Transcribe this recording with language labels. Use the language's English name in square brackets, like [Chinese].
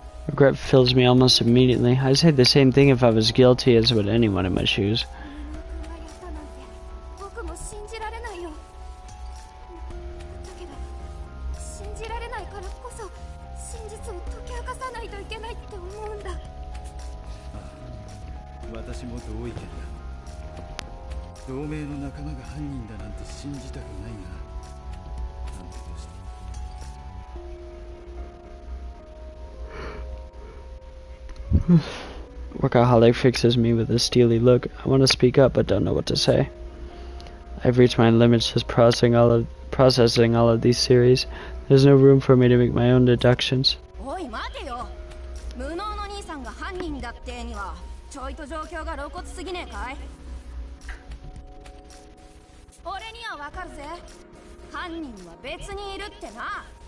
[English] Regret fills me almost immediately. I'd say the same thing if I was guilty as would anyone in my shoes. [Japanese] 僕も信じられないよ。だけど信じられないからこそ真実を解き明かさないといけないって思うんだ。私も同意見だ。同盟の仲間が犯人だなんて信じたくないな。なんてどうして。 [English] Workaholic fixes me with a steely look. I want to speak up but don't know what to say. I've reached my limits just processing all of these theories. There's no room for me to make my own deductions. [Japanese] おい待てよ。無能の兄さんが犯人だってにはちょいと状況が露骨すぎねえかい。俺にはわかるぜ。犯人は別にいるってな。